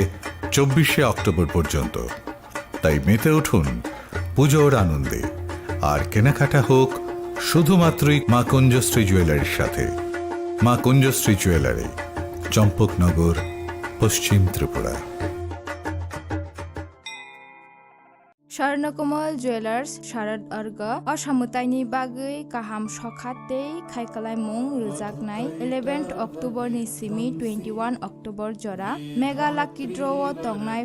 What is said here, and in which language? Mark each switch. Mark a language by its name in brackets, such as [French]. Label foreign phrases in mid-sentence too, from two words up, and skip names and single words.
[Bangla] 24 অক্টোবর পর্যন্ত তাই মেতে উঠুন পুজোর আনন্দে আর কেনাকাটা হোক শুধুমাত্রই মা কুঞ্জশ্রী জুয়েলারির সাথে। মা কুঞ্জশ্রী জুয়েলারি, চম্পকনগর, পশ্চিম ত্রিপুরা। [Bodo] स्वर्णकमल ज्वेलार्स शारद अर्ग असामुताइनि बागै गाहाम सखाते खायखालायमुं रोजाकनाय 11 अक्टोबर नि सिमी 21 अक्टोबर जरा [English] mega lucky draw [Bodo] तंगनाय